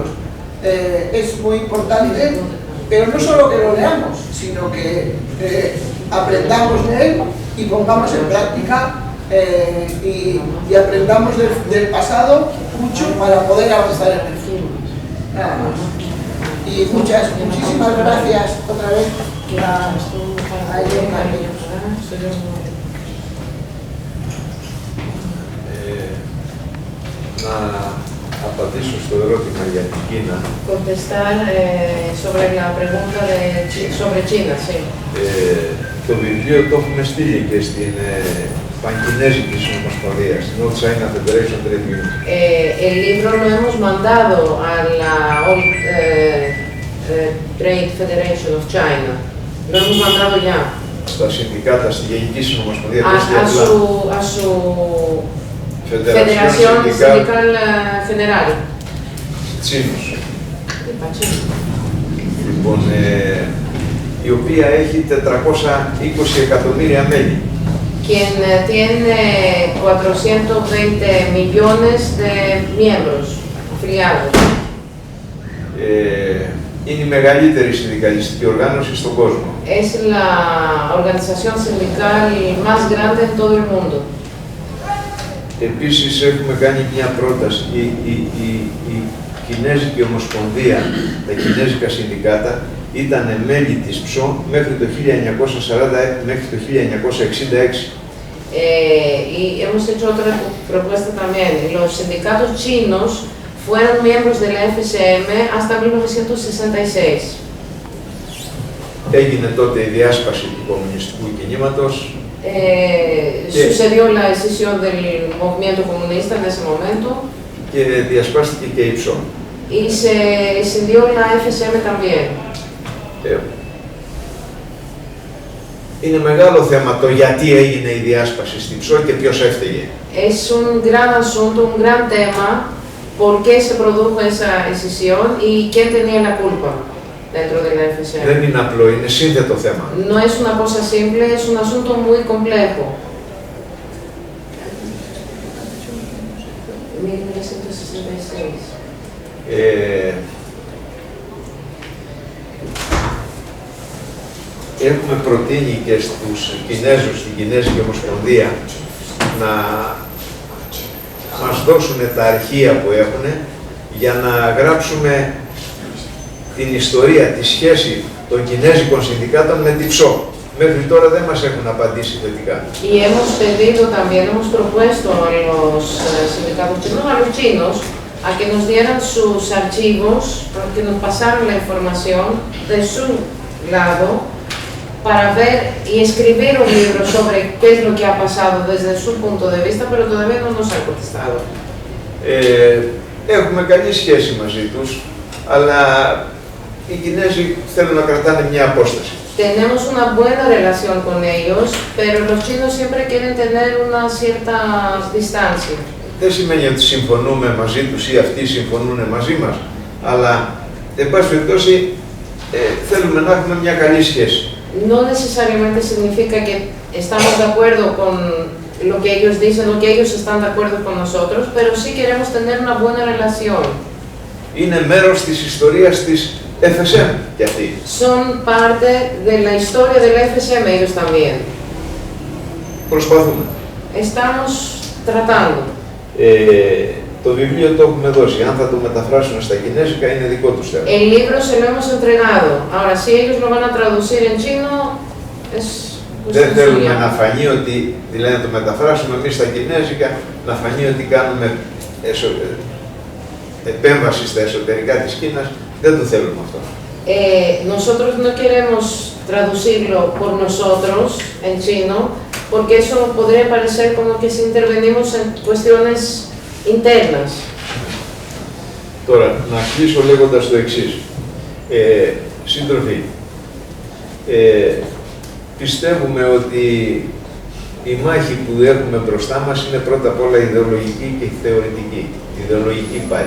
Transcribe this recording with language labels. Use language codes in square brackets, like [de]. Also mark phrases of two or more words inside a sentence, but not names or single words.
[es] Es muy importante, pero no solo que lo leamos, sino que aprendamos de él y pongamos en práctica y aprendamos del pasado mucho para poder avanzar en el futuro. Nada más. Y muchísimas gracias otra vez a Elena. [el] Να απαντήσω στο ερώτημα για την Κίνα. [es] Contestar sobre la pregunta sobre China, sí. [el] Το βιβλίο το έχουμε στείλει και στην Πανκινέζικη Συνομοσπονδία, στην All China Federation Trade Union. [es] El libro lo hemos mandado a la All Trade Federation of China. Lo hemos mandado ya. [el] Στα συνδικάτα, στη Γενική Συνομοσπονδία [es] a su Federación Sindical General. Τσίνος. [el] Λοιπόν, η οποία έχει 420 εκατομμύρια μέλη. [es] Quien tiene 420 millones de miembros afiliados. [el] Είναι η μεγαλύτερη συνδικαλιστική οργάνωση στον κόσμο. [es] Es la organización sindical más grande en todo el mundo. [el] Επίσης έχουμε κάνει μια πρόταση, η Κινέζικη Ομοσπονδία, τα Κινέζικα Συνδικάτα ήταν μέλη της ΨΟ μέχρι το 1940, μέχρι το 1966. [es] Y hemos hecho otra propuesta también. Los sindicatos chinos fueron miembros de la FSM hasta 1966. [el] Έγινε τότε η διάσπαση του κομμουνιστικού κινήματος. [es] Sucedió la decisión del movimiento comunista en ese momento. [el] Και διασπάστηκε και η ΨΟ. [es] Y se escindió la FSM también. [el] Είναι μεγάλο θέμα το γιατί έγινε η διάσπαση στην ΨΟ και ποιος έφταιγε. [es] Es un gran asunto, un gran tema, por qué se produjo esa escisión y quién tenía la culpa dentro de la FSM. [el] Δεν είναι απλό, είναι σύνθετο θέμα. [es] No es una cosa simple, es un asunto muy complejo. [el] 1966. Έχουμε προτείνει και στους Κινέζους, στην Κινέζικη Ομοσπονδία, να μας δώσουν τα αρχεία που έχουν για να γράψουμε την ιστορία, τη σχέση των Κινέζικων Συνδικάτων με τη ΨΟ. Μέχρι τώρα δεν μας έχουν απαντήσει θετικά. [es] Y hemos pedido también, hemos propuesto a los sindicatos chinos, a los chinos, a que nos dieran sus archivos, a que nos pasaran la información de su lado, para ver y escribir un libro sobre qué es lo que ha pasado desde su punto de vista, pero todavía no nos han contestado. [el] Έχουμε καλή σχέση μαζί τους, αλλά οι Κινέζοι θέλουν να κρατάνε μια απόσταση. [es] Tenemos una buena relación con ellos, pero los chinos siempre quieren tener una cierta distancia. [el] Δεν σημαίνει ότι συμφωνούμε μαζί τους ή αυτοί συμφωνούν μαζί μας, αλλά, εν πάση περιπτώσει, θέλουμε να έχουμε μια καλή σχέση. [es] No necesariamente significa que estamos de acuerdo con lo que ellos dicen o que ellos están de acuerdo con nosotros, pero sí queremos tener una buena relación. [el] Είναι μέρος της ιστορίας της FSM και αυτοί. [es] Son parte de la historia de la FSM ellos también. [el] Προσπαθούμε. [es] Estamos tratando. [el] Το βιβλίο το έχουμε δώσει. Αν θα το μεταφράσουν στα κινέζικα είναι δικό τους θέμα. [es] El libro se lo hemos entregado. Ahora, si ellos lo van a traducir en chino, es... [el] Δεν θέλουμε να φανεί ότι, δηλαδή να το μεταφράσουμε εμείς στα κινέζικα, να φανεί ότι κάνουμε επέμβαση στα εσωτερικά της Κίνας. Δεν το θέλουμε αυτό. [es] Nosotros no queremos traducirlo por nosotros en chino, porque eso podría parecer como que si intervenimos en cuestiones internas. [el] Τώρα, να κλείσω λέγοντας το εξής. Σύντροφοι, πιστεύουμε ότι η μάχη που έχουμε μπροστά μας είναι πρώτα απ' όλα ιδεολογική και θεωρητική. Ιδεολογική πάλι.